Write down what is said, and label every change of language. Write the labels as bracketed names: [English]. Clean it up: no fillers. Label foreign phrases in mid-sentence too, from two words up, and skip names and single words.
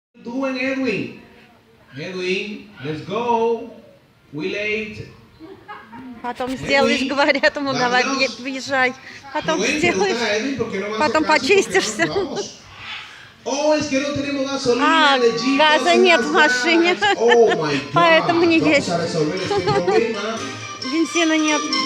[English] doing, Edwin? Edwin, let's go. We late. [Russian] Потом сделаешь, говорят ему, давай, въезжай. Потом сделаешь, потом почистишься. [Spanish] Oh, es que no tenemos gasolina en el Jeep. [Russian] Газа нет в машине. [English] Oh my God. [Russian] Поэтому не едешь. [Spanish] Vamos a resolver este problema. [Russian] Бензина нет.